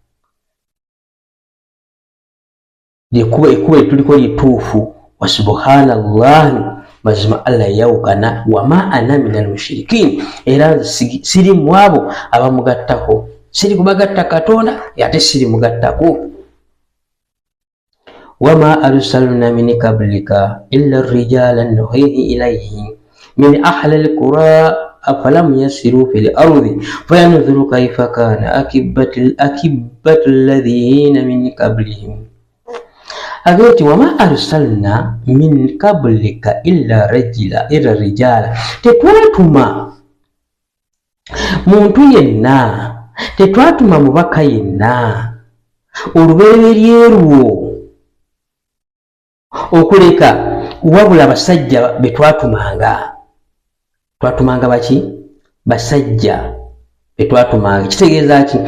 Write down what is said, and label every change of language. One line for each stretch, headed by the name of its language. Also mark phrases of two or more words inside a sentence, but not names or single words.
Ganda: Lyekubo ekkubo lyetuliko lyettuufu.
Arabic: وسبحان الله,
Ganda: mazima Allah yawukana,
Arabic: وما أنا من المشركين,
Ganda: era siri mu abo abamugattako, siri kubagatta Katonda ate siri mugattako.
Arabic: وما أرسلنا من قبلك إلا رجالا نوحي إليهم من أهل القرى أفلم يسيروا في الأرض فينظروا كيف كان عاقبة الذين من قبلهم. Agati وما أرسلنا من قبلك إلا رجالا,
Ganda: tetwatuma muntu yenna, tetwatuma mubaka yenna olubereberye lwo okuleka wabula basajja betwatumanga. Twatumanga baki? Basajja betwatumanga. Kitegeeza ki?